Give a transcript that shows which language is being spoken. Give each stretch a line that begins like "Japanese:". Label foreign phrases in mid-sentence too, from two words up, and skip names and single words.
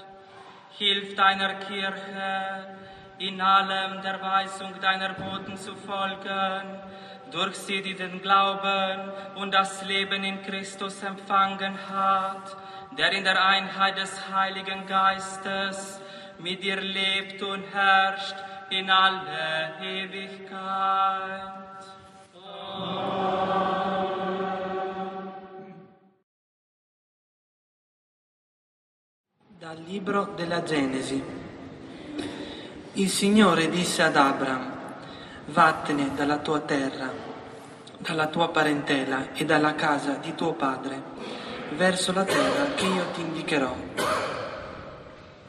German: Hilf deiner Kirche, in allem der Weisung deiner Boten zu folgen, durch sie, die den Glauben und das Leben in Christus empfangen hat, der in der Einheit des Heiligen Geistes mit dir lebt und herrscht in alle Ewigkeit.
Italian: Dal libro della Genesi. Il Signore disse ad Abram: vattene dalla tua terra, dalla tua parentela e dalla casa di tuo padre, verso la terra che io ti indicherò.